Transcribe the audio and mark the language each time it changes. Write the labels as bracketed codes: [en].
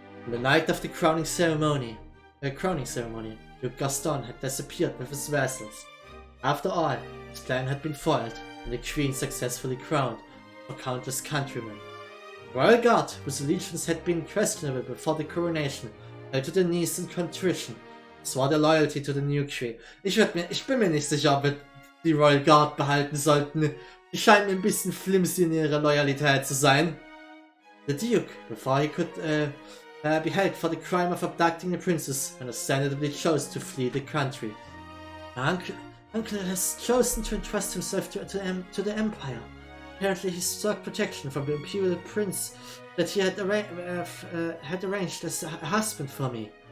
[en] On the night of the crowning ceremony, Duke Gaston had disappeared with his vassals. After all, his plan had been foiled, and the Queen successfully crowned for countless countrymen. The royal guard, whose allegiance had been questionable before the coronation, fell to their knees in contrition, swore their loyalty to the new Queen. [de] Ich bin mir nicht sicher, ob wir die Royal Guard behalten sollten. Die scheinen ein bisschen flimsy in ihrer Loyalität zu sein. [en] The Duke, before he could be held for the crime of abducting the princess, understandably chose to flee the country. My uncle has chosen to entrust himself to the Empire. Apparently he sought protection from the imperial prince that he had arranged as a husband for me.